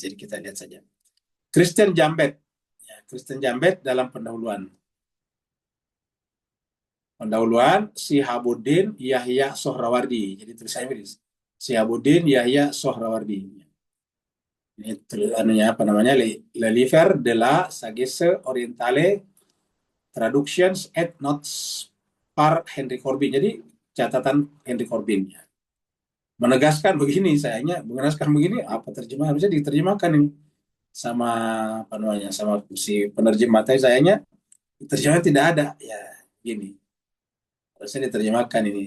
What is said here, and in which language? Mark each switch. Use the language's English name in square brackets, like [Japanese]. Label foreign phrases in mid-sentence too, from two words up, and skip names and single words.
[Indonesian] Jadi kita lihat saja. Christian Jambet. Ya, Christian Jambet dalam pendahuluan. Sihabuddin Yahya Sohrawardi. Jadi tulisannya ini. Sihabuddin Yahya Sohrawardi. Ini anunya apa namanya? Le Livre de la Sagesse Orientale Traductions et Notes par Henry Corbin. Jadi catatan Henry Corbin. Menegaskan begini, menjelaskan begini, apa terjemahan bisa diterjemahkan ini sama apa namanya, sama si penerjemah. Tapi sayangnya terjemahan tidak ada ya, gini harusnya diterjemahkan ini.